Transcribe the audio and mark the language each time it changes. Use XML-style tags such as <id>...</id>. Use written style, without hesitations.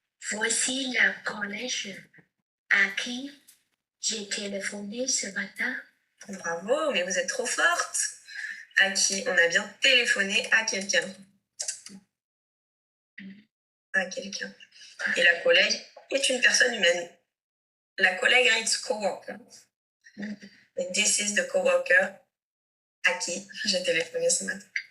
<fr>Voici la collège à qui j'ai téléphoné ce matin. Bravo, mais vous êtes trop forte. À qui on a bien téléphoné à quelqu'un. À quelqu'un. Et la collègue est une personne humaine.</fr> <en>La collègue, it's coworker. And this is the coworker</en> <fr>à qui j'ai téléphoné ce matin.</fr>